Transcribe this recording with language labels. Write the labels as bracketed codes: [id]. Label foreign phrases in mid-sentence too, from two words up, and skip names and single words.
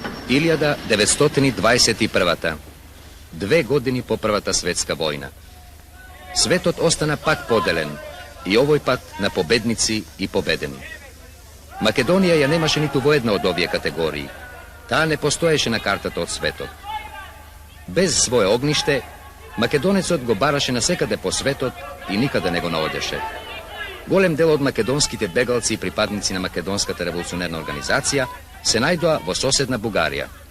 [mk] 1921. 2 години по Првата светска војна. Светот остана пак поделен и овој пат на победници и победени. Македонија ја немаше ниту во една од овие категории. Таа не постоеше на картата од светот. Без свое огниште, македонецот го бараше насекаде по светот и никаде не го наодеше. Голем дел од македонските бегалци и припадници на Македонската револуционерна организација се најдоа во соседна Бугарија.